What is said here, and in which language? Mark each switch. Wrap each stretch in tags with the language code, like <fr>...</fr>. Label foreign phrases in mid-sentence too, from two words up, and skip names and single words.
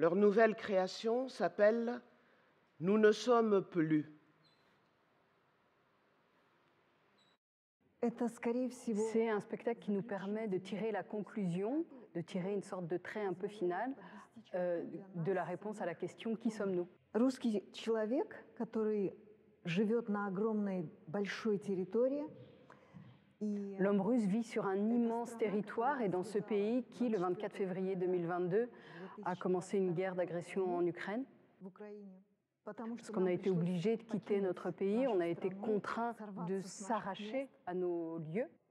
<fr>Leur nouvelle création s'appelle « Nous ne sommes plus ». C'est un spectacle qui nous permet de tirer la conclusion, de tirer une sorte de trait un peu final de la réponse à la question « Qui sommes-nous »</fr> <ru>Русский человек, который живет на огромной большой территории.</ru> <fr>L'homme russe vit sur un immense territoire et dans ce pays qui, le 24 février 2022, a commencé une guerre d'agression en Ukraine. Parce qu'on a été obligé de quitter notre pays, on a été contraint de s'arracher à nos lieux.</fr>